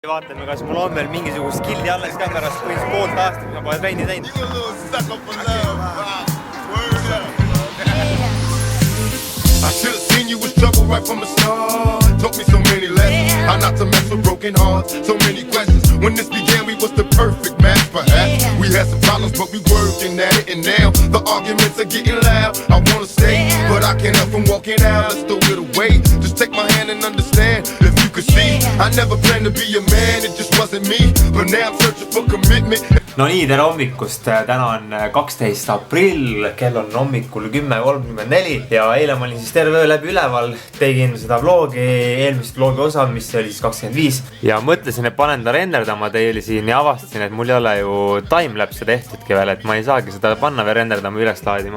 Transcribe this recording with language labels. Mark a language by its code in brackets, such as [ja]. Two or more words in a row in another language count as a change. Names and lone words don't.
[et] Vaatame, kas mul on veel mingisugust skilli alles ka pärast põhimõtteliselt poolt aastat, ma pole trenni teinud. [en] I should have seen you was trouble right from the start. Taught me so many lessons, how not to mess with broken hearts. So many questions. When this began, we was the perfect match, perhaps. We had some problems, but we working at it. And now the arguments are getting loud. I wanna stay, but I can't help from walking out. Let's throw it away. Just take my hand and understand. If you could see, I never planned to be a man. It just wasn't me. But now I'm searching for commitment. [et] No nii, tere hommikust, täna on 12. aprill, kell on hommikul 10:34 ja eile ma olin siis terve öö läbi üleval, tegin seda vlogi, eelmist vlogi osa, mis oli siis 25 ja mõtlesin, et panen ta renderdama teile siin ja avastasin, et mul ei ole ju timelapse tehtudki veel, et ma ei saagi seda panna veel renderdama üles laadima.